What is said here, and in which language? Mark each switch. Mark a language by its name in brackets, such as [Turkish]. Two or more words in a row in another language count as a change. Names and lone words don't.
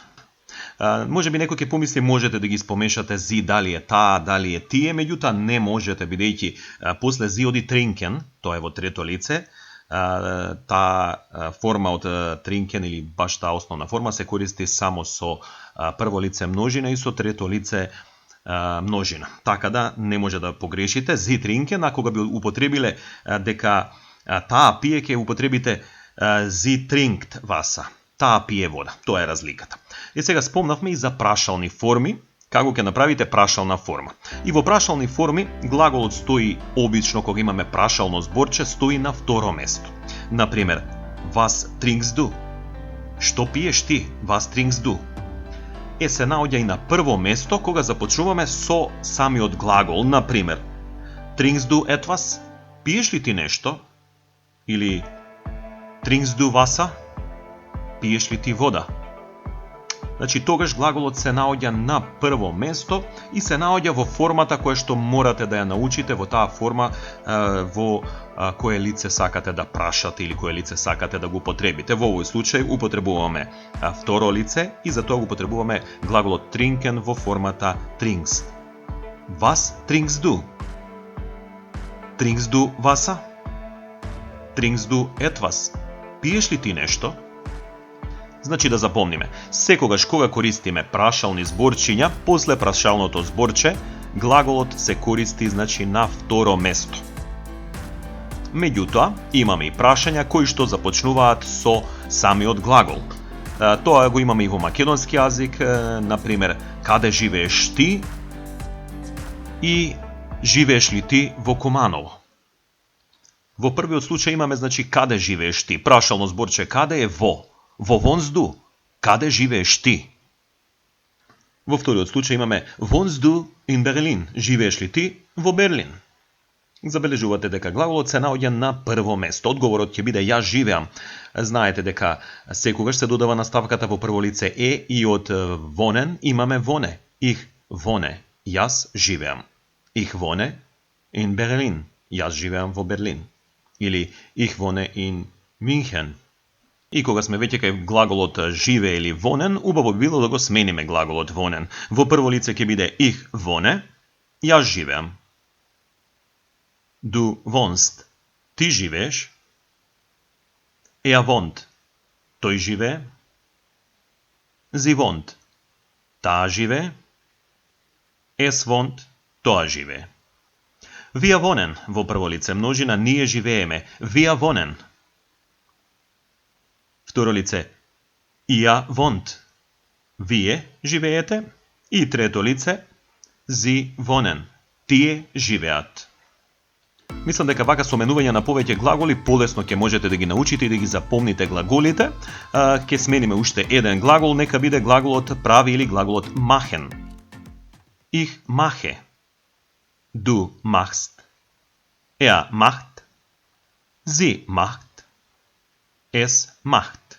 [Macedonian] Може би некој ќе помисли можете да ги спомешате зи, дали е таа, дали е тие, меѓутоа не можете, бидејќи после зи оди trinken, тоа е во трето лице, таа форма од trinken или баш таа основна форма се користи само со прво лице множина и со трето лице множина. Така да не може да погрешите. [German] Sie trinken, [Macedonian] а кога би употребиле дека таа пие, ќе употребите [German] sie trinkt Wasser. [Macedonian] Таа пие вода. Тоа е разликата. И сега спомнавме и за прашални форми. како ќе направите прашална форма. И во прашални форми глаголот стои обично кога имаме прашално зборче, стои на второ место. Например, [German] was trinkst du? [Macedonian] Што пиеш ти? [German] Was trinkst du? [Macedonian] Се наоѓа и на прво место кога започнуваме со самиот глагол. Например, [German] trinkst du etwas? [Macedonian] Пиеш ли ти нешто? [German] Или trinkst du Wasser? [Macedonian] Пиеш ли ти вода? Значи, тогаш глаголот се наоѓа на прво место и се наоѓа во формата која што морате да ја научите, во таа форма во кое лице сакате да прашате или кое лице сакате да го употребите. Во овој случај употребуваме второ лице и за тоа го употребуваме глаголот trinken во формата trinkst. [German] Was trinkst du? Trinkst du Wasser? Trinkst du etwas? [Macedonian] Пиеш ли ти нешто? Значи да запомниме, секогаш кога користиме прашални зборчиња, после прашалното зборче, глаголот се користи значи на второ место. Меѓутоа, имаме и прашања кои што започнуваат со самиот глагол. Тоа го имаме и во македонски јазик, например, каде живееш ти и живееш ли ти во Куманово. Во првиот случај имаме значи каде живееш ти, прашално зборче каде е во [German] wohnst du? [Macedonian] Каде живееш ти? Во вториот случај имаме [German] wohnst du in Berlin? [Macedonian] Живееш ли ти во Берлин? Забележувате дека глаголот се наоѓа на прво место. Одговорот ќе биде јас живеам. Знаете дека секогаш се додава наставката во прво лице и од wohnen имаме wohne. [German] Ich wohne. [Macedonian] Јас живеам. [German] Ich wohne in Berlin. [Macedonian] Јас живеам во Берлин. Или [German] ich wohne in München. [Macedonian] И кога сме веќе кај глаголот живее или вонен, убаво би било да го смениме глаголот вонен. Во прво лице ќе биде [German] ich wohne, [Macedonian] јас живеам. [German] Du wohnst, [Macedonian] ти живееш. Wohnt, тој живее. [German] Sie wohnt, [Macedonian] таа живее. [German] Es wohnt, [Macedonian] тоа живее. [German] Wir wohnen, [Macedonian] во прво лице множина, ние живееме. [German] Wir wohnen. [Macedonian] Второ лице, [German] ihr wohnt, [Macedonian] вие живеете. И трето лице, [German] sie wohnen, [Macedonian] тие живеат. Мислам дека вака со менување на повеќе глаголи полесно ќе можете да ги научите и да ги запомните глаголите. Ќе смениме уште еден глагол, нека биде глаголот прави или глаголот machen. [German] Ich mache, du machst, er macht, sie macht, es macht.